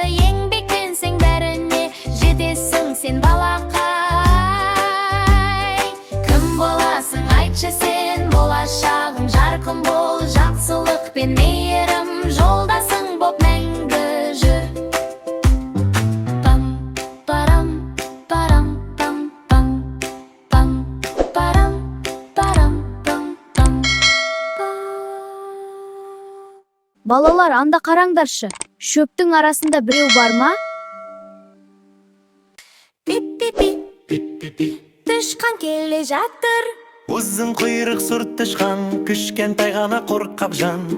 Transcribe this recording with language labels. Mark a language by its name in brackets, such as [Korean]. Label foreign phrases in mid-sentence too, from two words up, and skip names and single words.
[Kazakh] Еңбектенсең, бәріне жетесің сен, балақай. Кім боласың, айтшы сен, болашағың жарқын бол, жақсылық пен мейірім жолдасың боп мәңгі жүр. Пам. Парам, парам, пам, пам, пам, парам, парам, пам, пам, пам. Балалар, анда қараңдаршы. Шөптің арасында біреу бар ма? Пип-пи-пи. Тышқан келе жатыр. Узын құйрық сұр тышқан, кішкентай ғана қорқақ жан.